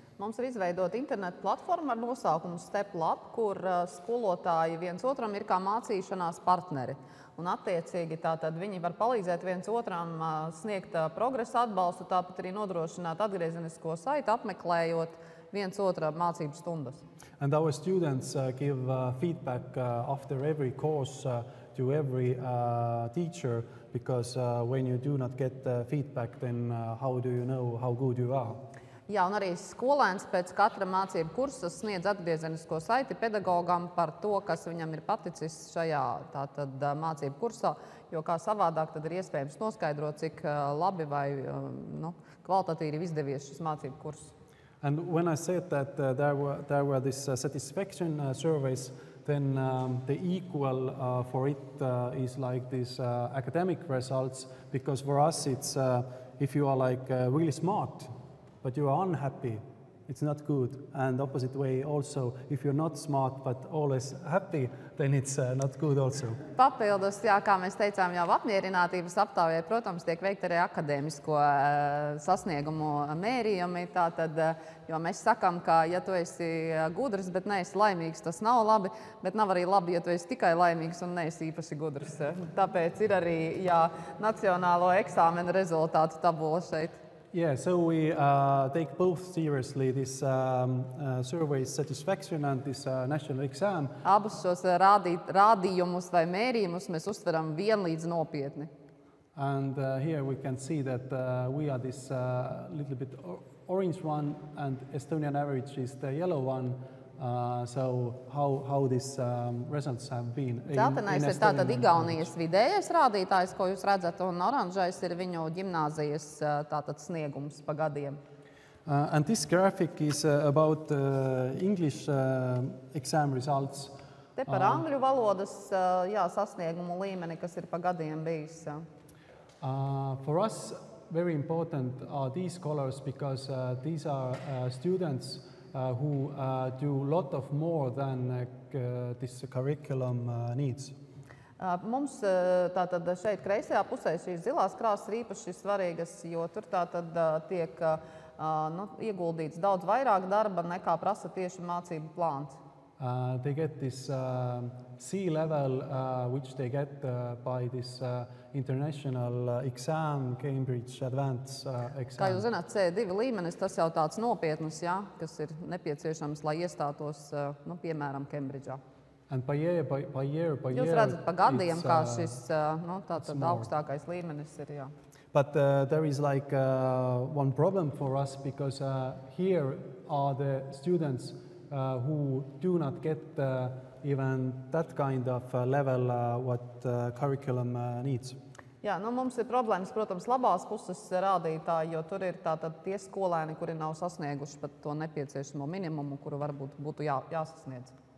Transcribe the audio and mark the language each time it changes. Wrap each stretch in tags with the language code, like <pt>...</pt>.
<lv>Mums ir izveidota internetu platforma ar nosaukumu StepLab, kur skolotāji viens otram ir kā mācīšanās partneri. Un attiecīgi tātad viņi var palīdzēt viens otram sniegt progresa atbalstu, tāpat arī nodrošināt atgriezenisko saiti, apmeklējot viens otra mācību stundas.</lv> <en>And our students give feedback after every course to every teacher, because when you do not get feedback, then how do you know how good you are?</en> <lv>Jā, un arī skolēns pēc katra mācību kursa sniedz atgriezenisko saiti pedagogam par to, kas viņam ir paticis šajā tātad, mācību kursā, jo kā savādāk tad ir iespējams noskaidrot, cik labi vai kvalitatīvi izdevies šis mācību kurs.</lv> <en>And when I said that there were this satisfaction surveys, then the equal for it is like these academic results, because for us it's if you are like really smart, but you are unhappy, it's not good. And opposite way also, if you're not smart but always happy, then it's not good also.</en> <lv>Papildus, jā, kā mēs teicām, jau apmierinātības aptaujai, protams, tiek veikta arī akadēmisko sasniegumu mērījumi. Tātad, jo mēs sakam, ka ja tu esi gudrs, bet neesi laimīgs, tas nav labi, bet nav arī labi, ja tu esi tikai laimīgs un neesi īpaši gudrs. Tāpēc ir arī nacionālo eksāmenu rezultātu tabula šeit.</lv> <en>Yeah, so we take both seriously this survey satisfaction and this national exam.</en> <lv>Abus šos rādījumus vai mērījumus mēs uztveram vienlīdz nopietni.</lv> <en>And here we can see that we are this little bit orange one, and Estonian average is the yellow one. So how these results have been in</en> <lv>Zeltenais ir tātad Igaunijas vidējais rādītājs, ko jūs redzat, un oranžais ir viņu ģimnāzijas tātad sniegums pa gadiem.</lv> <en>And this graphic is about English exam results.</en> <lv>Te par angļu valodas sasniegumu līmeni, kas ir pa gadiem bijis.</lv> <en>For us, very important are these colors, because these are students who do a lot of more than this curriculum needs.</en> <lv>Mums tātad šeit kreisajā pusē šīs zilās krāsas ir īpaši svarīgas, jo tur tātad tiek ieguldīts daudz vairāk darba nekā prasa tieši mācību plāns.</lv> <en>They get this C level, which they get by this international exam, Cambridge Advanced exam.</en> <lv>Kā jūs zināt, C2 līmenis, tas jau tāds nopietnas, kas ir nepieciešams, lai iestātos, piemēram, Kembridžā.</lv> <en>And by year,</en> <lv>jūs redzat pa gadiem, kā šis tātad augstākais līmenis ir, jā.</lv> <en>But there is like one problem for us, because here are the students who do not get even that kind of level what curriculum needs.</en> <lv>Jā, mums ir problēmas, protams, labās puses rādītāji, jo tur ir tātad tie skolēni, kuri nav sasnieguši pat to nepieciešamo minimumu, kuru varbūt būtu jāsasniedz.</lv>